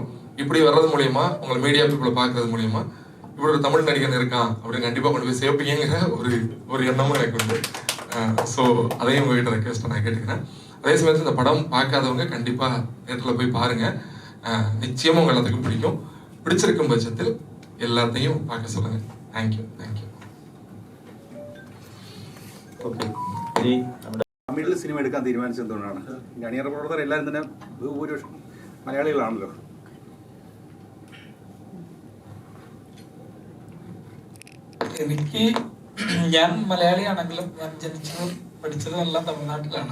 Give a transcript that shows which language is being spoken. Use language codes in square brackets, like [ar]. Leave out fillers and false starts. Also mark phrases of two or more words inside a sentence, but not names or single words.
[ta] இப்படி வர்றது மூலியமா, உங்களை [en] media people [ta] பார்க்கறது மூலியமா இப்படி ஒரு தமிழ் நடிகன் இருக்கான் அப்படின்னு கண்டிப்பாக கொண்டு போய் சேர்ப்பீங்கிற ஒரு எண்ணமும் எனக்கு உண்டு. ஸோ அதையும் உங்ககிட்ட ரெக்வெஸ்ட் நான் கேட்டுக்கிறேன். அதே சமயத்தில் இந்த படம் பார்க்காதவங்க கண்டிப்பாக தேட்டரில் போய் பாருங்க. நிச்சயமாக உங்கள் எல்லாத்துக்கும் பிடிக்கும். பிடிச்சிருக்கும் பட்சத்தில் எல்லாத்தையும் பார்க்க சொல்லுங்க. தேங்க்யூ. [ml] തമിഴിൽ സിനിമ എടുക്കാൻ തീരുമാനിച്ചത് എന്തുകൊണ്ടാണ്? അണിയറ പ്രവർത്തകർ എല്ലാവരും തന്നെ ഭൂരിപക്ഷം മലയാളികളാണല്ലോ. ഞാൻ മലയാളിയാണെങ്കിലും ഞാൻ ജനിച്ചതും പഠിച്ചതും എല്ലാം തമിഴ്നാട്ടിലാണ്.